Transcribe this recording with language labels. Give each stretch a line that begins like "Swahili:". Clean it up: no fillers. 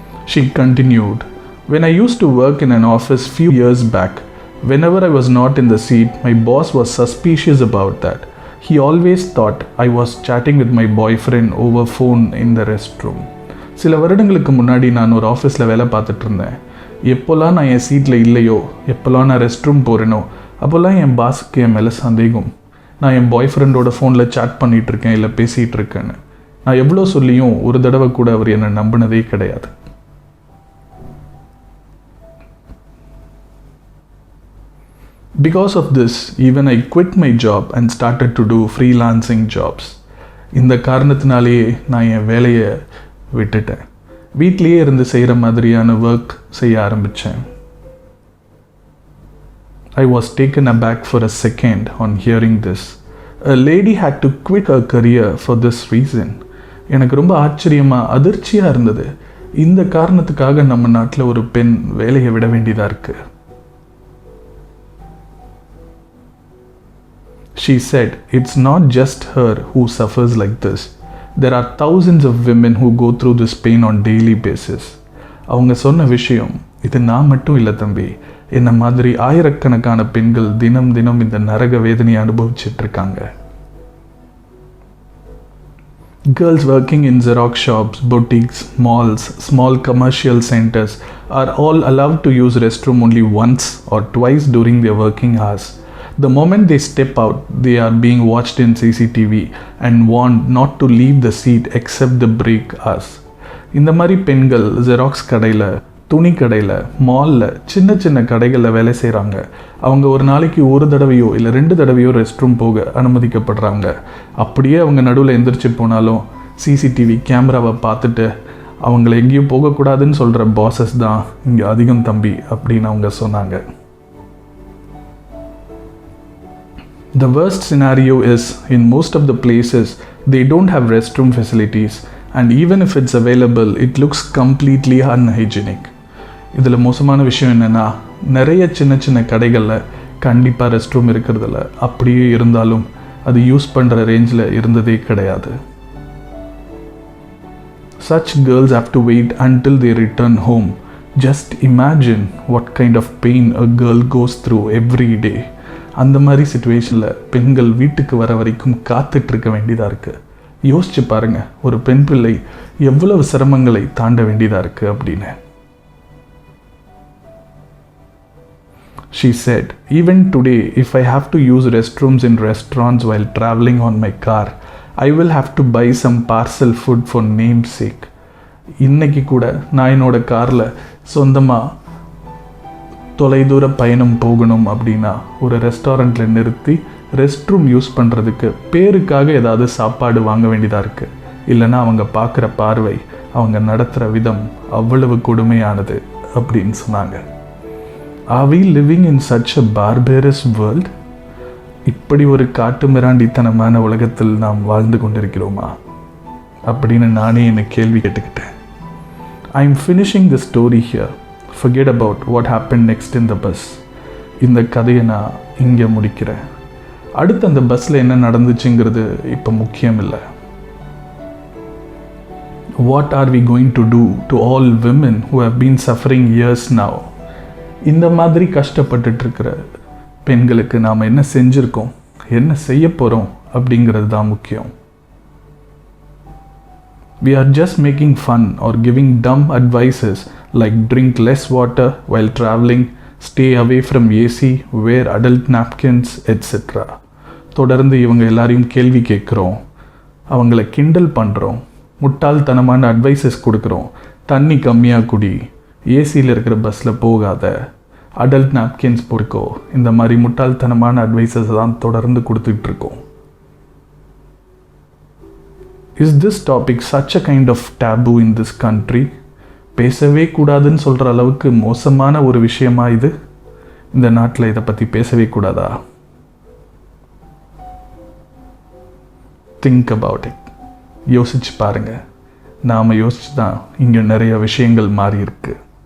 English: She continued, when I used to work in an office few years back, whenever I was not in the seat, my boss was suspicious about that. He always thought I was chatting with my boyfriend over phone in the restroom.
Tamil: சில வருடங்களுக்கு முன்னாடி நான் ஒரு ஆஃபீஸில் வேலை பார்த்துட்டு இருந்தேன். எப்போல்லாம் நான் என் சீட்டில் இல்லையோ, எப்போல்லாம் நான் ரெஸ்ட் ரூம் போகிறேனோ, அப்போல்லாம் என் பாஸுக்கு என் மேலே சந்தேகம். நான் என் பாய் ஃப்ரெண்டோட ஃபோனில் சாட் பண்ணிகிட்ருக்கேன், இல்லை பேசிகிட்டு இருக்கேன்னு. நான் எவ்வளோ சொல்லியும் ஒரு தடவை கூட அவர் என்னை நம்பினதே கிடையாது.
English: Because of this, even I quit my job and started to do freelancing jobs.
Tamil: இந்த காரணத்தினாலேயே நான் என் வேலையை விட்டுட்டேன். வீட்லேயே இருந்து செய்கிற மாதிரியான ஒர்க் செய்ய ஆரம்பித்தேன்.
English: I was taken aback for a second on hearing this. A lady had to quit her career for this reason.
Tamil: எனக்கு ரொம்ப ஆச்சரியமாக அதிர்ச்சியாக இருந்தது. இந்த காரணத்துக்காக நம்ம நாட்டில் ஒரு பெண் வேலையை விட வேண்டியதாக இருக்குது.
English: She said, it's not just her who suffers like this. There are thousands of women who go through this pain on daily basis.
Tamil: அவங்க சொன்ன விஷயம், இது நான் மட்டும் இல்லை தம்பி, என்ன மாதிரி ஆயிரக்கணக்கான பெண்கள் தினம் தினம் இந்த நரக வேதனையை அனுபவிச்சுட்டு இருக்காங்க.
English: Girls working in Xerox shops, boutiques, malls, small commercial centers are all allowed to use restroom only once or twice during their working hours. The moment they step out, they are being watched in CCTV and warned not to leave the seat except the break hours.
Tamil: இந்த மாதிரி பெண்கள் xerox கடையில், துணி கடையில், மாலில், சின்ன சின்ன கடைகளில் வேலை செய்கிறாங்க. அவங்க ஒரு நாளைக்கு ஒரு தடவையோ இல்லை 2 தடவையோ ரெஸ்ட் ரூம் போக அனுமதிக்கப்படுறாங்க. அப்படியே அவங்க நடுவில் எந்திரிச்சு போனாலும் சிசிடிவி கேமராவை பார்த்துட்டு அவங்கள எங்கேயும் போகக்கூடாதுன்னு சொல்கிற பாசஸ் தான் இங்கே அதிகம் தம்பி அப்படின்னு அவங்க சொன்னாங்க.
English: The worst scenario is, in most of the places, they don't have restroom facilities, and even if it's available, it looks completely unhygienic.
Tamil: இதில் மோசமான விஷயம் என்னென்னா, நிறைய சின்ன சின்ன கடைகளில் கண்டிப்பாக ரெஸ்ட் ரூம் இருக்கிறதில்ல. அப்படியே இருந்தாலும் அது யூஸ் பண்ணுற ரேஞ்சில் இருந்ததே கிடையாது.
English: Such girls have to wait until they return home. Just imagine what kind of pain a girl goes through every day.
Tamil: அந்த மாதிரி சிச்சுவேஷனில் பெண்கள் வீட்டுக்கு வர வரைக்கும் காத்துட்ருக்க வேண்டியதாக இருக்குது. யோசிச்சு பாருங்கள், ஒரு பெண் பிள்ளை எவ்வளவு சிரமங்களை தாண்ட வேண்டியதாக இருக்குது அப்படின்னு.
English: She said, even today, if I have to use restrooms in restaurants while traveling on my car, I will have to buy some parcel food for namesake.
Tamil: இன்னைக்கு கூட நான் என்னோட காரில் சொந்தமாக தொலைதூர பயணம் போகணும் அப்படின்னா ஒரு ரெஸ்டாரண்ட்டில் நிறுத்தி ரெஸ்ட் ரூம் யூஸ் பண்ணுறதுக்கு பேருக்காக ஏதாவது சாப்பாடு வாங்க வேண்டியதாக இருக்குது. இல்லைன்னா அவங்க பார்க்குற பார்வை அவங்க நடத்துகிற விதம் அவ்வளவு கொடுமையானது அப்படின்னு சொன்னாங்க.
English: Are we living in such a barbarous world?
Tamil: இப்படி ஒரு காட்டு மிராண்டித்தனமான உலகத்தில் நாம் வாழ்ந்து கொண்டிருக்கிறோமா அப்படின்னு நானே என்னை கேள்வி கேட்டுக்கிட்டேன்.
English: I am finishing the story here. Forget about what happen next in the bus.
Tamil: இந்த கதையை நான் இங்கே முடிக்கிறேன். அடுத்து அந்த பஸ்ஸில் என்ன நடந்துச்சுங்கிறது இப்போ முக்கியம் இல்லை.
English: What are we going to do to all women who have been suffering years now?
Tamil: இந்த மாதிரி கஷ்டப்பட்டுட்ருக்கிற பெண்களுக்கு நாம் என்ன செஞ்சுருக்கோம், என்ன செய்ய போகிறோம் அப்படிங்கிறது தான் முக்கியம்.
English: We are just making fun or giving dumb advices like drink less water while traveling, stay away from AC, wear adult napkins, etc.
Tamil: தொடர்ந்து இவங்க எல்லாரையும் கேள்வி கேட்குறோம், அவங்கள கிண்டல் பண்ணுறோம், முட்டாள்தனமான அட்வைசஸ் கொடுக்குறோம். தண்ணி கம்மியாக குடி, ஏசியில் இருக்கிற பஸ்ஸில் போகாத, அடல்ட் நாப்கின்ஸ் போட்டுக்கோ, இந்த மாதிரி முட்டாள்தனமான அட்வைசஸ் தான் தொடர்ந்து கொடுத்துட்ருக்கோம்.
English: Is this topic such a kind of taboo in this country?
Tamil: பேசவே கூடாதுன்னு சொல்கிற அளவுக்கு மோசமான ஒரு விஷயமா இது? இந்த நாட்டில் இதை பற்றி பேசவே கூடாதா?
English: Think about it.
Tamil: யோசிச்சு பாருங்க. நாம் யோசிச்சு தான் இங்கே நிறைய விஷயங்கள் மாறி இருக்கு.